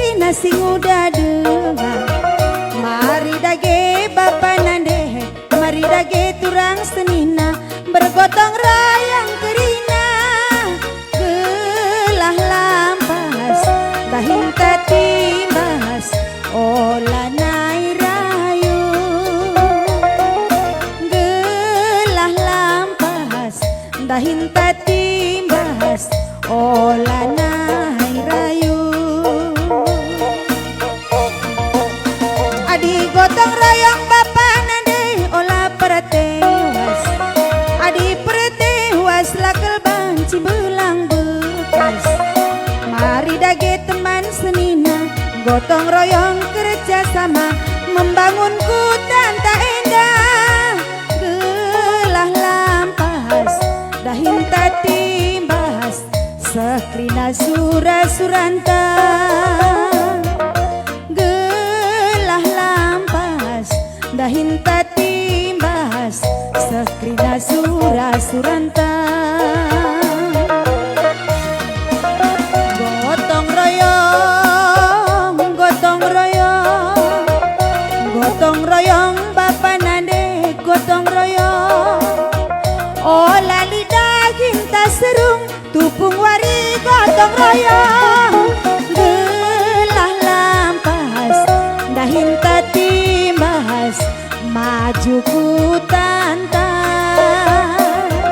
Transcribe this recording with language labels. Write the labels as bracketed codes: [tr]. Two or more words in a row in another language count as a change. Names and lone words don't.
[id] sing udah dengar. [btx] Mari dage bapa nande, mari dage turang senina, bergotong royong kerina. Gelah lampas, bahin tatimbas, olah nai rayu. Gelah lampas, bahin tatimbas, olah nai rayu. Adi gotong royong bapa nande olah pertewas. Adi pertewas lakel banci belang bekas. Mari dage teman senina, [id] gotong royong kerja sama, membangun hutan tak indah. [btx] Gelah lampas, dahin tatimbas, seklina sura suranta. Gelah lampas, dahin tatimbas, seklina sura suranta. Gotong royong, gotong royong, gotong royong bapa nande, gotong royong. Olah lidah kita serung, tupung wari gotong royong. Gelah lampas, dahin tatimbas, maju ku tantang.